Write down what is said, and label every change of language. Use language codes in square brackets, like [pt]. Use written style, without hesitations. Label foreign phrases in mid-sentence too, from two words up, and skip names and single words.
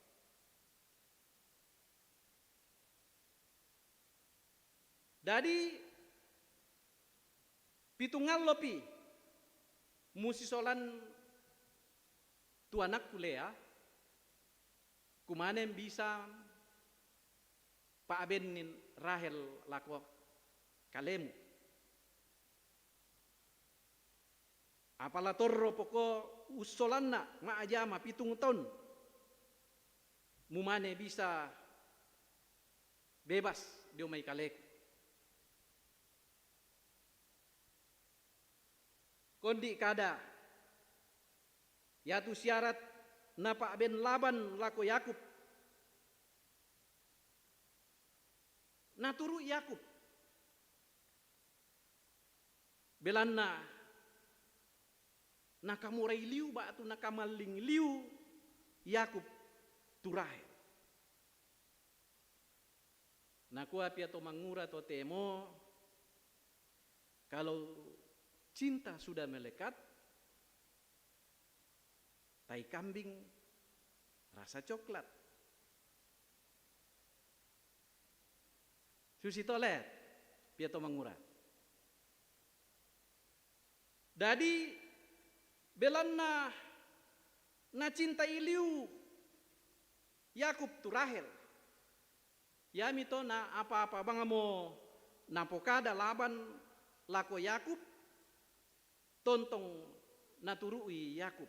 [sda] Dari pitungal lopi musisolan tu anak kulea kumanen bisa pa abenin Rahel lako kalemu apala torro poko usolanna ma ajama pitung ton mumane bisa bebas dio mai kalek. Kondi kada yatu syarat napa ben Laban lako Yakub naturu Yakub belanna nakamurai liu batu nakamaling liu Yakub Rahel. Nakua pia to mangura to temo [id] kalau cinta sudah melekat, tai kambing rasa coklat. [sda] Susi tolet, piato mangura. Dadi belanna na cinta iliu Yakub tu Rahel. Ya mito na apa-apa bangamo napokada Laban lako Yakub tontong naturui Yakub.